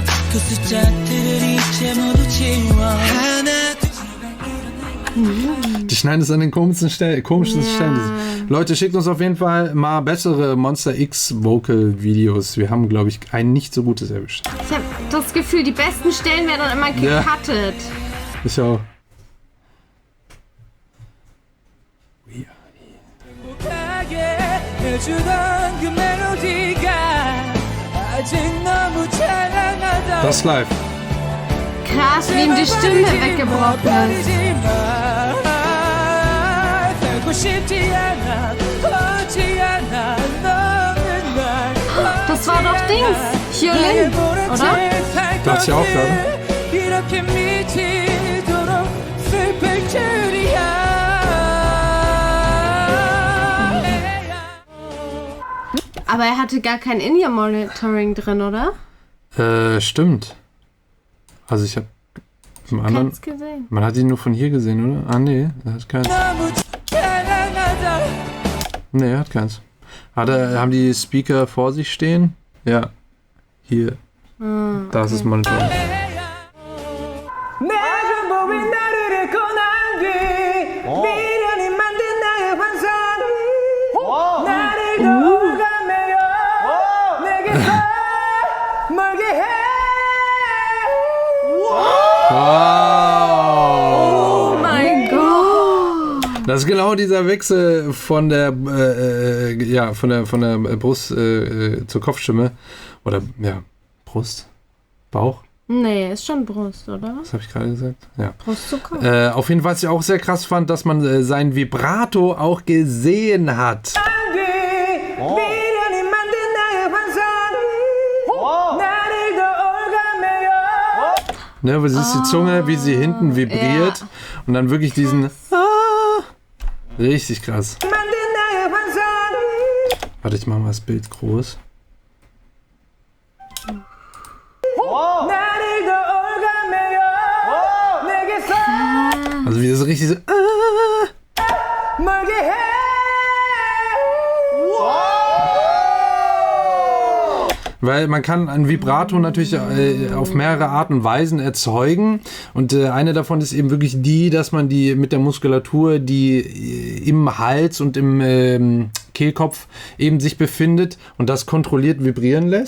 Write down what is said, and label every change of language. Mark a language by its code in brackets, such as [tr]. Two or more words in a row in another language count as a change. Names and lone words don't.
[de] Die schneiden es an den komischsten Stellen. Leute, schickt uns auf jeden Fall mal bessere Monster X Vocal Videos. Wir haben, glaube ich, ein nicht so gutes erwischt. Ich habe das Gefühl, die besten Stellen werden dann immer gecuttet. Ist ja auch. [ko] 행복하게 해주던 그 멜로디가 아직 너무 찬란하다 [de] Das live. Krass, wie ihm die Stimme weggebrochen ist. [ko] 살고 싶지 않아 걷지 않아 너는 날 [de] Das war doch Dings. Hyolyn, oder? Dachte ich auch gerade. [ko] 이렇게 미치도록 슬플 줄이야 [de] Aber er hatte gar kein In-Ear-Monitoring drin, oder? Stimmt. Also ich habe zum anderen. Keins gesehen. Man hat ihn nur von hier gesehen, oder? Ah, nee, er hat keins. [ko] 너무 찬란하다 [de] Nee, er hat keins. Haben die Speaker vor sich stehen? Ja. Hier. Da ist das Monitor. [ko] 내가 보인 나를 잃고 난 뒤 미련이 만든 나의 환상이 나를 더 오가매요 내게서 멀게 해 [de] Oh mein Gott. Das ist genau dieser Wechsel von der von der Brust zur Kopfstimme. Oder ja, Brust, Bauch. Nee, ist schon Brust, oder? Was habe ich gerade gesagt? Ja. Brust zu Kopf. Auf jeden Fall, was ich auch sehr krass fand, dass man sein Vibrato auch gesehen hat. [ko] 미련이 만든 나의 환상이 나를 더 오가매요 [de] Ne, weil sie ist die Zunge, wie sie hinten vibriert. Ja. Und dann wirklich diesen. Richtig krass. [ko] 만든 나의 환상이 [de] Warte, ich mache mal das Bild groß. [ko] 나를 더 오가매요 내게서 [de] Also wie das richtig so. [ko] 멀게 해 [de] Weil man kann ein Vibrato natürlich auf mehrere Arten und Weisen erzeugen. Und eine davon ist eben wirklich die, dass man die mit der Muskulatur, die im Hals und im Kehlkopf eben sich befindet und das kontrolliert vibrieren lässt.